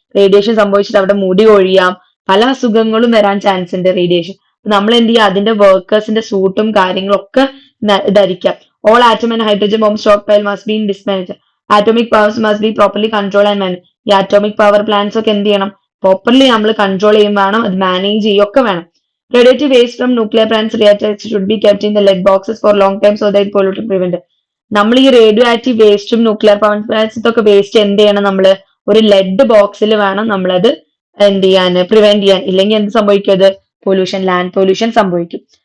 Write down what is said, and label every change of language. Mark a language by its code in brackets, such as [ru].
[ml] Radiation സംഭവിച്ചിട്ട് അവിടെ മുടി കൊഴിയാം, പല അസുഖങ്ങളും വരാൻ ചാൻസ് ഉണ്ട് റേഡിയേഷൻ. നമ്മൾ എന്ത് ചെയ്യുക, അതിന്റെ വർക്കേഴ്സിന്റെ സൂട്ടും കാര്യങ്ങളും ഒക്കെ ധരിക്കാം. [en] All atom and hydrogen bomb stockpile must be in dismantle. Atomic powers must be properly control and manage. [ml] ഈ ആറ്റോമിക് പവർ പ്ലാന്റ്സ് ഒക്കെ എന്ത് ചെയ്യണം, പ്രോപ്പർലി നമ്മൾ കൺട്രോൾ ചെയ്യും വേണം, അത് മാനേജ് ചെയ്യുകയൊക്കെ വേണം. [en] Radiative waste from nuclear plants reactors should be kept in the lead boxes for long time so that pollution prevented. [ml] നമ്മൾ ഈ റേഡിയോ ആക്റ്റീവ് വേസ്റ്റും ന്യൂക്ലിയർ പവർ പ്ലാന്റ്സൊക്കെ വേസ്റ്റ് എന്ത് ചെയ്യണം, നമ്മള് ഒരു ലെഡ് ബോക്സിൽ വേണം നമ്മളത് എന്ത് ചെയ്യാൻ, പ്രിവെന്റ് ചെയ്യാൻ. ഇല്ലെങ്കിൽ എന്ത് സംഭവിക്കും, അത് പൊല്യൂഷൻ, ലാൻഡ് പൊല്യൂഷൻ സംഭവിക്കും.